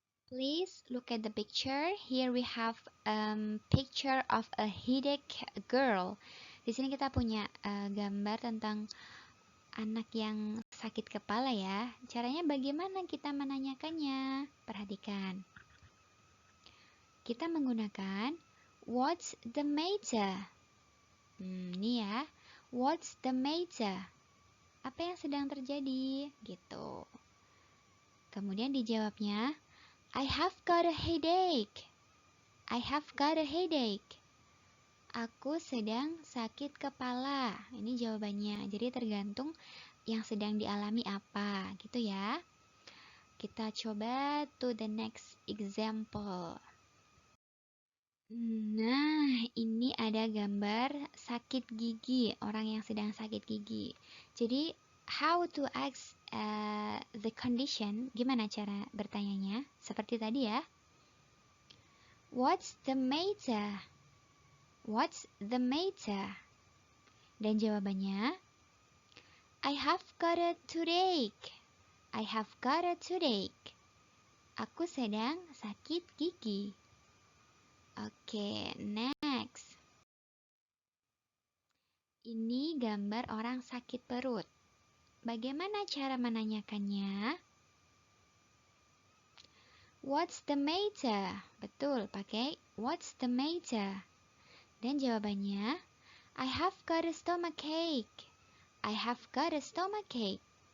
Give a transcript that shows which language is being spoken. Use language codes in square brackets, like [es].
[en] Please look at the picture. Here we have picture of a headache girl. [id] Di sini kita punya gambar tentang anak yang sakit kepala ya. Caranya bagaimana kita menanyakannya? Perhatikan. Kita menggunakan [en] what's the matter? [id] Ini ya. [en] What's the matter? [id] Apa yang sedang terjadi? Gitu. Kemudian dijawabnya, [en] I have got a headache. I have got a headache. [id] Aku sedang sakit kepala. Ini jawabannya. Jadi tergantung yang sedang dialami apa, gitu ya. Kita coba [en] to the next example. [id] Nah, ini ada gambar sakit gigi, orang yang sedang sakit gigi. [en] Jadi, how to ask the condition? [id] Gimana cara bertanyanya? Seperti tadi ya. [en] What's the matter? What's the matter? [id] Dan jawabannya, [en] I have got a toothache. I have got a toothache. [id] Aku sedang sakit gigi. [en] Oke, next. [id] Ini gambar orang sakit perut. Bagaimana cara menanyakannya? [en] What's the matter? [id] Betul, pakai [en] what's the matter. [id] Dan jawabannya, [en] I have got a stomachache. I have got a stomachache.